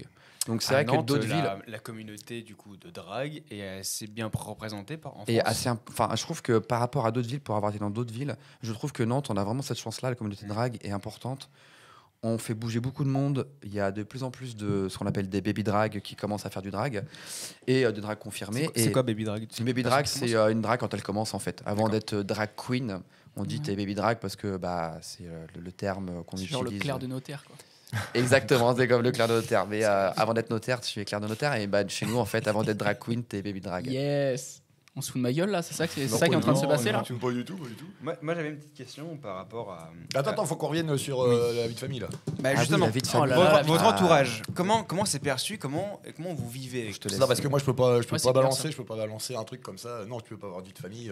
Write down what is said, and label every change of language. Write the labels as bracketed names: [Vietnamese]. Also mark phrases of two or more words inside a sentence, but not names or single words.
[French] Donc c'est À vrai que Nantes, d'autres villes la communauté du coup de drague est assez bien représentée en France. et je trouve que par rapport à d'autres villes, pour avoir été dans d'autres villes, je trouve que Nantes, on a vraiment cette chance-là. La communauté de drague est importante. On fait bouger beaucoup de monde. Il y a de plus en plus de ce qu'on appelle des [English] baby drag [French] qui commencent à faire du drag et de drag confirmé. C'est quoi [English] baby drag? [French] Une [English] baby drag, [French] c'est une drag quand elle commence en fait. Avant d'être [English] drag queen, [French] on dit t'es [English] baby drag [French] parce que c'est le terme qu'on C'est utilise. genre le clerc de notaire, quoi. Exactement, c'est comme le clerc de notaire. Mais avant d'être notaire, tu es clerc de notaire. Et chez nous, en fait, avant d'être [English] drag queen, [French] t'es [English] baby drag. [French] Yes. On se fout de ma gueule là, c'est ça qui est Non, en train de se non, passer non, là. Pas du tout. Moi j'avais une petite question par rapport à. Attends, faut qu'on revienne sur la vie de famille là. Bah, Ah justement, oui, la vie de Oh là famille. là, votre Ah. entourage, comment c'est perçu, comment vous vivez avec Je te tout laisse. Non, parce que moi je peux pas Ouais, c'est clair, balancer, ça. je peux pas balancer un truc comme ça. Non, tu peux pas avoir de vie de famille.